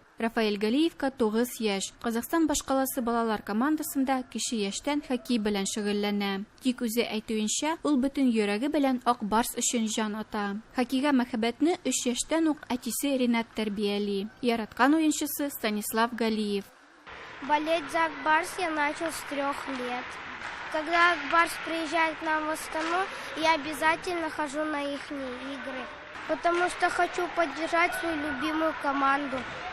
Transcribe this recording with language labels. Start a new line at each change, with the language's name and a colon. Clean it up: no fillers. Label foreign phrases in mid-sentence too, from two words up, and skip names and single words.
Tatar: Рафаэль Галиевка 9 яшь. Казакстан башкаласы балалар командасында кече яшьтән хоккей белән шөгыльләнә. Тик үзе әйтүенчә, ул бөтен йөрәге белән Акбарс өчен җан ата. Хоккейга мәхәббәтне 3 яшьтән ук әтисе Ринат тәрбияли. Яраткан уенчысы Станислав Галиев.
Russian: Болеть за Акбарс я начал с 3 лет. Когда Акбарс приезжает к нам в Астану, я обязательно хожу на их игры. Потому что хочу поддержать свою любимую команду.